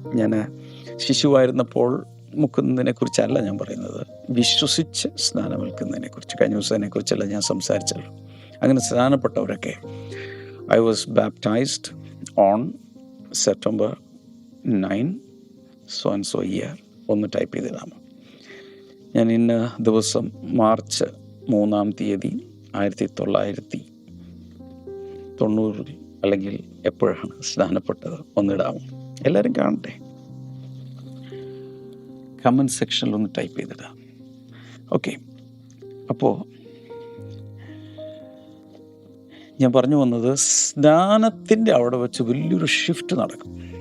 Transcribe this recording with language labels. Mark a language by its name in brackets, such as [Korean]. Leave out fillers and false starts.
[Malayalam] ഞാൻ ശിശുവായിരുന്നപ്പോൾ മുക്കുന്നതിനെ കുറിച്ചല്ല ഞാൻ പറയുന്നത്, വിശ്വസിച്ച് സ്നാനമേൽക്കുന്നതിനെ കുറിച്ച്. കഴിഞ്ഞ ദിവസം അതിനെക്കുറിച്ചല്ല ഞാൻ സംസാരിച്ചല്ലോ. അങ്ങനെ സ്നാനപ്പെട്ടവരൊക്കെ [English] I was baptized on September 9, so and so year. [Malayalam] ഒന്ന് ടൈപ്പ് ചെയ്തിടാം. ഞാൻ ഇന്ന ദിവസം മാർച്ച് 3-ാം തീയതി 1990 അല്ലെങ്കിൽ എപ്പോഴാണ് സ്നാനപ്പെട്ടത് ഒന്നിടാമോ? എല്ലാവരും കാണട്ടെ. കമൻറ്റ് സെക്ഷനിൽ ഒന്ന് ടൈപ്പ് ചെയ്തിടാം. ഓക്കെ, അപ്പോൾ ഞാൻ പറഞ്ഞു വന്നത്, സ്നാനത്തിൻ്റെ അവിടെ വെച്ച് വലിയൊരു ഷിഫ്റ്റ് നടക്കും.